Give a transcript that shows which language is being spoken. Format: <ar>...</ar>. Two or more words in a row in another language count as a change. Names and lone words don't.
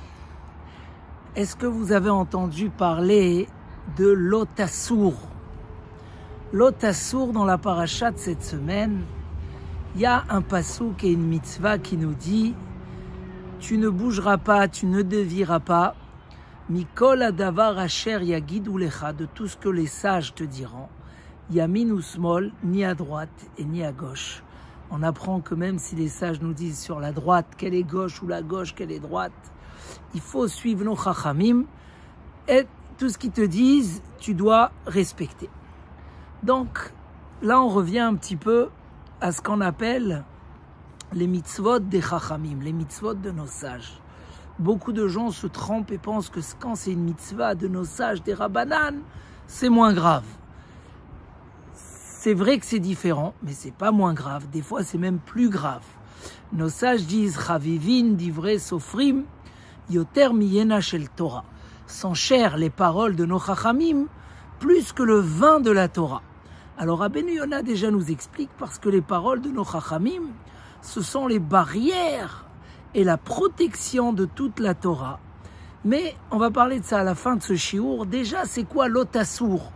<fr>Est-ce que vous avez entendu parler de Lot Assour? Lot Assour, dans la parashat cette semaine, il y a un passouk et une mitzvah qui nous dit « Tu ne bougeras pas, tu ne dévieras pas,</fr> <he>מכל הדבר אשר יגידו לך,</he> <fr>de tout ce que les sages te diront, yamin ou smol, ni à droite et ni à gauche. » On apprend que même si les sages nous disent sur la droite qu'elle est gauche ou la gauche qu'elle est droite, il faut suivre nos chachamim et tout ce qu'ils te disent, tu dois respecter. Donc là, on revient un petit peu à ce qu'on appelle les mitzvot des chachamim, les mitzvot de nos sages. Beaucoup de gens se trompent et pensent que quand c'est une mitzvah de nos sages, des rabbanan, c'est moins grave. C'est vrai que c'est différent, mais c'est pas moins grave. Des fois, c'est même plus grave. Nos sages disent «</fr> <he>חביבין דברי סופרים יותר מיינה של תורה</he> <fr>» sont chères les paroles de nos chachamim plus que le vin de la Torah. Alors Rabbeinu Yonah déjà nous explique parce que les paroles de nos chachamim, ce sont les barrières et la protection de toute la Torah. Mais on va parler de ça à la fin de ce shiur. Déjà, c'est quoi Lot Assour?</fr>